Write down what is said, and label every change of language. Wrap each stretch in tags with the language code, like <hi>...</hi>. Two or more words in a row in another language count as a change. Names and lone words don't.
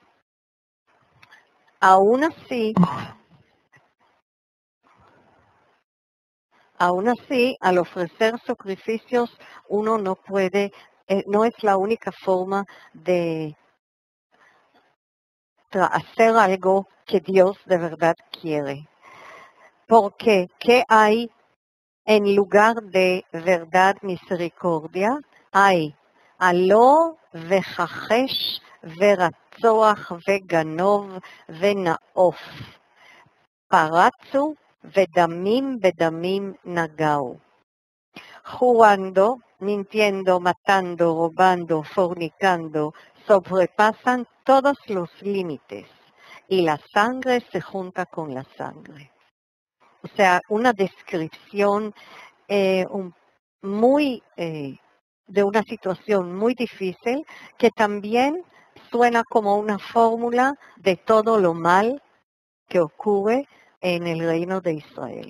<es>aún así, al ofrecer sacrificios, uno no puede, no es la única forma de hacer algo que Dios de verdad quiere. Porque, ¿qué hay en lugar de verdad, misericordia?</es> <he>אלה, וכחש, ורצח, וגנב, ונאף. פרצו, ודמים, ודמים, נגעו.</he> <es>Jugando, mintiendo, matando, robando, fornicando, sobrepasan todos los límites y la sangre se junta con la sangre. O sea, una descripción de una situación muy difícil que también suena como una fórmula de todo lo mal que ocurre en el reino de Israel.</es>